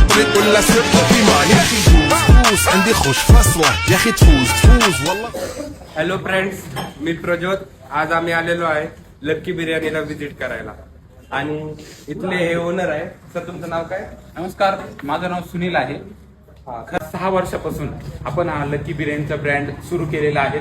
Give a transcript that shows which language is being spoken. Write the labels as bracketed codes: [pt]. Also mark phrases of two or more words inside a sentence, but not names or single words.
[ar] تفرق ولا ثقة في معنى تفوز عندي خوش فصلة يا اخي تفوز والله. [en] hello friends, [mr] मी प्रज्योत. आज आम्ही आलेलो आहे लक्की बिर्याणीला व्हिजिट करायला आणि इथले हे ओनर आहे. सर, तुमचं नाव काय? नमस्कार, माझं नाव सुनील आहे. 6 वर्षापासून आपण हा लकी बिर्याणीचा ब्रँड सुरू केलेला आहे.